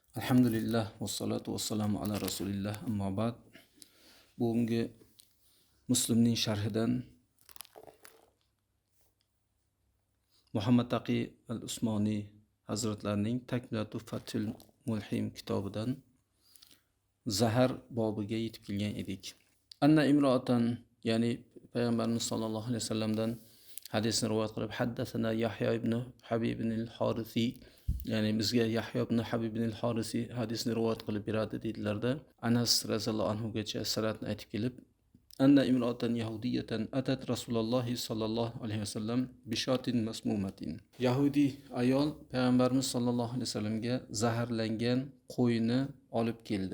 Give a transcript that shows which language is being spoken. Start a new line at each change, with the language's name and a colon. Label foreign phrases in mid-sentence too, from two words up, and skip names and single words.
Arabic: الحمد لله والصلاة والسلام على رسول الله أما بعد.
Uzbek: Bugungi Muslimning sharhidan Muhammad Taqi al-Usmoniy hazratlarining Takmilatu Fathul Mulhim kitobidan zahar bobiga yetib kelgan edik.
Arabic: أن امرأة,
Uzbek: ya'ni payg'ambarimiz sollallohu alayhi vasallamdan hadisni rivoyat qilib,
Arabic: حدثنا يحيى بن حبيب بن الحارثي,
Uzbek: ya'ni bizga Yahya ibn Habib ibn al-Harisi hadisni rivoyat qilib beradi dedilarda, Anas raziyallohu anhu gacha sanadni aytib kelib,
Arabic: أن امرأة يهودية أتت رسول الله صلى الله عليه وسلم بشاة مسمومة.
Uzbek: Yahudi ayol payg'ambarimiz sollallohu alayhi vasallamga zaharlangan qo'yni olib keldi.